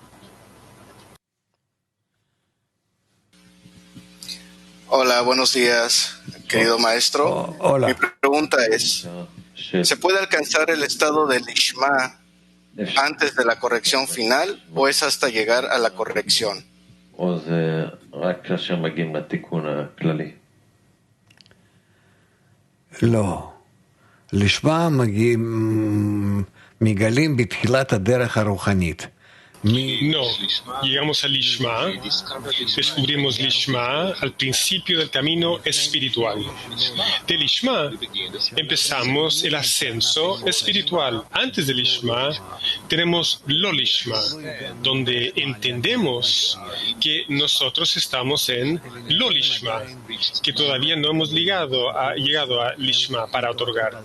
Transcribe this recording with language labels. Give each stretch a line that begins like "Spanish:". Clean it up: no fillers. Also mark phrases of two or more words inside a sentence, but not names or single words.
Spanish: Hola, buenos días, querido maestro. Hola. Mi pregunta es, ¿se puede alcanzar el estado del Lishma antes de la corrección final o es hasta llegar a la corrección?
Hebrew: לא. לשמה מגלים בתחילת הדרך הרוחנית.
Spanish: No, llegamos al Lishma, descubrimos Lishma al principio del camino espiritual. De Lishma empezamos el ascenso espiritual. Antes del Lishma tenemos lo Lishma, donde entendemos que nosotros estamos en lo Lishma, que todavía no hemos llegado a Lishma para otorgar.